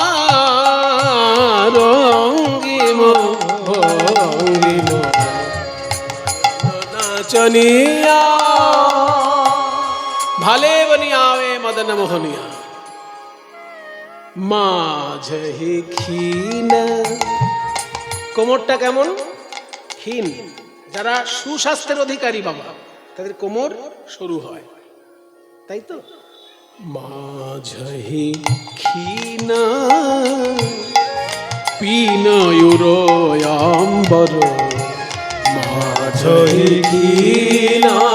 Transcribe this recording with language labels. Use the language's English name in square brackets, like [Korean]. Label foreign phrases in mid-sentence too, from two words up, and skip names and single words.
[Bangla] রঙ্গিম ভঙ্গিম নাচনিয়া ভালে বনিয়াবে মদন মোহনিয়া মাঝহি ক্ষীণ। কোমরটা কেমন? ক্ষীণ। যারা সুস্বাস্থ্যের অধিকারী বাবা, তাদের কোমর সরু হয়, তাই তো। মাঝহি ক্ষীণ পিনয়ুরয়াম্বর, মাঝহি ক্ষীণ